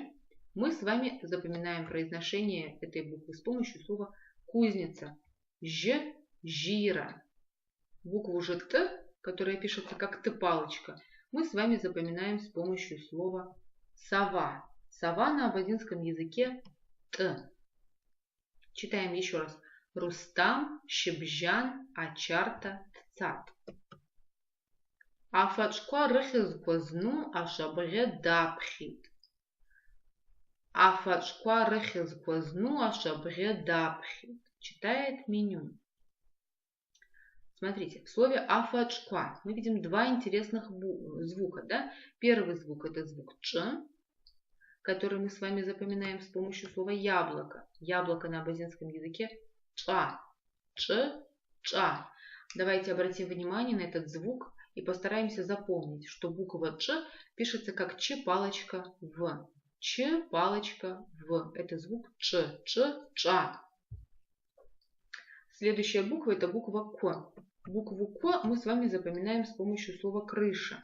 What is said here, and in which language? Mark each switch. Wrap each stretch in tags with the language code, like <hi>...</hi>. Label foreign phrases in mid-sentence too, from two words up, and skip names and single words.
<ru>Мы с вами запоминаем произношение этой буквы с помощью слова кузница. Ж, жира. Букву Ж, Т, которая пишется как Т-палочка, мы с вами запоминаем с помощью слова сова. Сова на абазинском языке Т. Читаем еще раз. Рустам, Щебжан, Ачарта, Тцат.</ru> <abq>Афачква рыхызгвазну ашабре дапхит. Афачква рыхызгвазну ашабре дапхит.</abq> <ru>Читает меню. Смотрите, в слове афачква мы видим два интересных звука. Да? Первый звук это звук Ч, который мы с вами запоминаем с помощью слова яблоко. Яблоко на абазинском языке ча. Ч, ча. Давайте обратим внимание на этот звук и постараемся запомнить, что буква Ч пишется как Ч палочка В. Ч палочка В. Это звук Ч. Ч, Ча. Следующая буква это буква К. Букву К мы с вами запоминаем с помощью слова крыша.</ru>